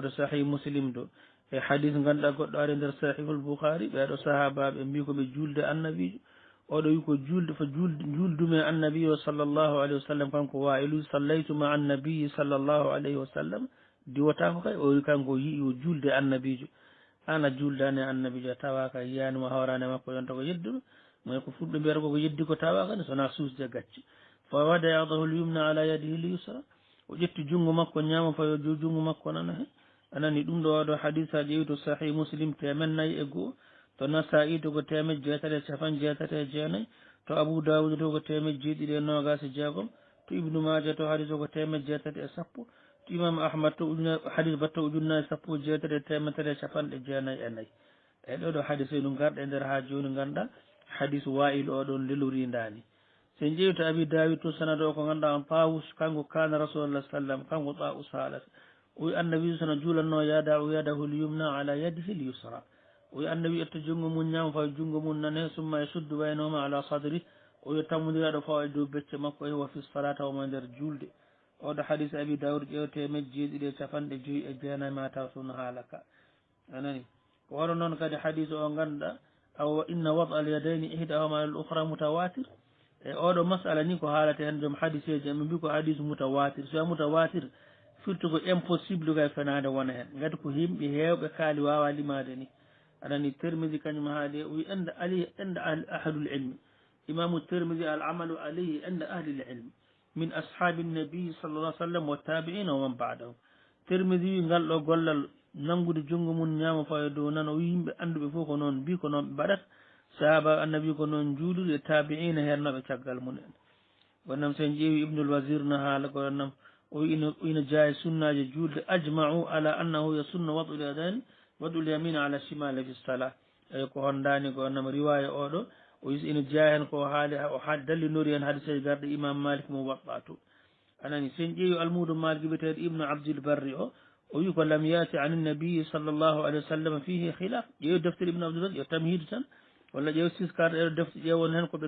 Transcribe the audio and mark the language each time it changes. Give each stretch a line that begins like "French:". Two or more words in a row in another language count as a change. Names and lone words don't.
Fula: koto sahih Muslim do e hadis ganduɗa goɗɗo ari nder sahihul Bukhari ɓeɗo sahabaɓe mbi koɓe julde annabijo oɗo wi ko juldume annabi o
Arabic: صلى الله عليه وسلم
Fula: kanko wayilu sallaytu ma annabiyi
Arabic: صلى الله عليه وسلم
Fula: diwatako kay o wi kanko yii o julde annabijo an a juldani annabijo tawaka yiyanimo hawrani makko yonta ko yedduɗo moy ko fulɓe mbiyata koko yeddi ko tawaka ne sona suusde gacce fa
Arabic: وضع يده اليمنى على يده اليسرى
Fula: o ƴetti junngo makko ñaama fayo jo junngo makko nana he anani ɗum ɗo waɗo hadis a ƴeewi to sahih Muslim 401 to Nasa'i to ko 1759 to Abou Dawud to ko 720 to Ibnu Maja to hadis o ko 710 to Imam Ahmad to hadis batta ujunnaje 1794 e ɗo hadis e ɗum garɗe nder ha joni ganda hadis wa'il oɗon lelorindani sen ƴeewi to Abi Dawud to sanad o ko ganduɗa on Tawus kanko
Arabic: كان رسول الله سلم
Fula: kanko Tawus haalat o wi annabi sono juulanno
Arabic: يده اليمنى على يده اليسرى
Fula: o wi annabi ƴetta junngo mum ñaama fawa junngo mum nane summa e suddu waynoma ala sadri o wi tammodiraɗo fawa e dow becce makko e
Arabic: وفي الصلاة
Fula: omo nder julde oɗo hadis Abi Dawud ƴewte 759 ma taw toon haalaka anani ko waɗo noon kadi hadis o ganduɗa aw
Arabic: إن وضع اليدين إحداهما الأخرى متواتر
Fula: e oɗo masala ni ko haalate hen joom hadiseji ɓe mbi ko hadis mutawatir so mutawatir firti ko impossible kay fenade wona hen gati ko yimɓe hewɓe kaali wawa limade ni anani Tirmidhi kañum haali o wi
Arabic: عند علي عند أهل العلم
Fula: imamu Tirmidhi
Arabic: العمل عليه عند أهل العلم من أصحاب النبي صلى الله سلم والتابعين ومن بعدهم
Fula: Tirmidhi wi ngal ɗo gollal nangude junngo mum ñaama fawa dow nano wi yimɓe anduɓe fof ko noon mbi ko noon ɓe mbaɗata sahaba annabi ko noon juulude e tabi'ina hennoɓe caggal mumen wonnam sen ƴeewi Ibnul Wazir no haala ko wonnam o wi ina jaaye sunnaji julde
Arabic: أجمعوا على أنه يسن وضع اليدين وضع اليمين على الشمال في الصلاة
Fula: eyi ko hondani ko wonnam riwaya oɗo o wi ina jeeya hen ko haali o ha dallinori hen hadiseji garɗe Imam Malik mo waɗɗa to anani sen ƴeewi almudu Malik wiyeteɗo Ibnu Abdil Barri o wi ko
Arabic: لم يأت عن النبي صلى الله عليه وسلم فيه خلاف
Fula: ƴeewi deftere Ibnu Abdil Barri yo tamhid tan walla ƴeew siskar ɗeɗo defte ƴeewon hen koɓe